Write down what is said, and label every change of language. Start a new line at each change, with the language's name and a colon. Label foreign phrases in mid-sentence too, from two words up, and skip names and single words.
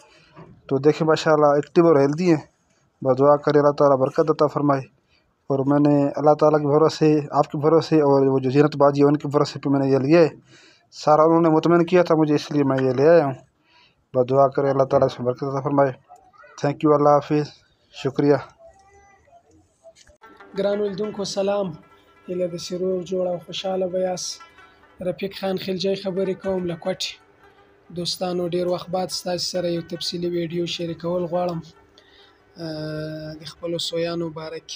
Urdu: تو دیکھیں ماشاءاللہ ایکٹو اور ہیلدی ہیں۔ بس دعا کرے اللہ تعالیٰ برکت عطا فرمائے. اور میں نے اللہ تعالیٰ کے بھروسے، آپ کے بھروسے اور وہ جو زینت باجی ہیں ان کے بھروسے پہ میں نے یہ لیا ہے. سارا انہوں نے مطمئن کیا تھا مجھے، اس لیے میں یہ لے آیا ہوں. بس دعا کرے اللہ تعالیٰ اس میں برکت عطا فرمائے.
English: thank you,
Urdu: اللہ حافظ، شکریہ.
Pashto: ګرانو لیدونکو سلام، هیله د سرور جوړ او خوشحاله به یاست. رفیق خان خلجی خبرې کوم له کوټې. دوستانو ډېر وخت بعد ستاسو سره یو تفصیلي ویډیو شریکول غواړم د خپلو سویانو باره کې.